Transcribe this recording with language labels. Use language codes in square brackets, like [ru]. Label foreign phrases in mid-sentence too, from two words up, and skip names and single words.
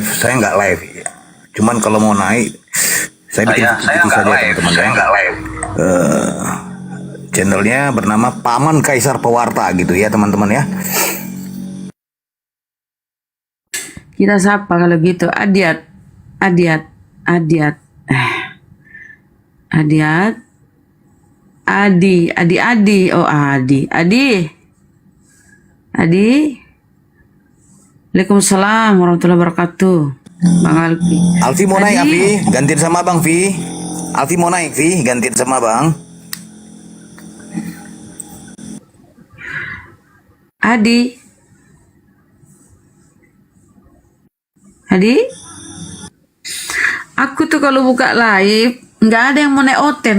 [id] Cuman kalau mau naik, saya bikin video saja teman-teman. Saya nggak live. Channelnya bernama Paman Kaisar Pewarta gitu ya teman-teman ya. Kita sapa kalau gitu. Adiat. Adi. Oh, Adi. [ar] وعليكم السلام ورحمة الله وبركاته. [id] Bang Alfi. Alfi mau naik, Alfi. Gantiin sama Bang Vi. Alfi mau naik, Vi. Gantiin sama Bang. Adi. Aku tuh kalau buka live nggak ada yang mau naik Oten.